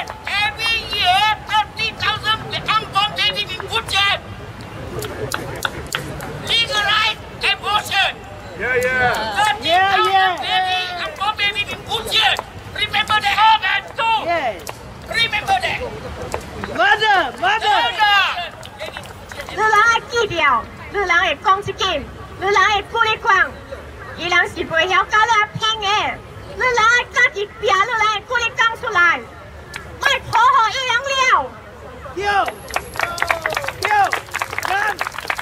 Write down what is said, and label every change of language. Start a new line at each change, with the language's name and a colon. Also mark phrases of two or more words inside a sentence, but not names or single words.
English: Every year, 30,000 unborn babies in Punchat. Legalize abortion. Yeah. 30,000 babies remember that. Murder!
Min Nan Chinese: 你人会记掉，你人会讲一件，你人会鼓励讲，伊人是袂晓教你拼的，你人会家己拼，你人会鼓励讲出来，莫讨好伊人了。丢！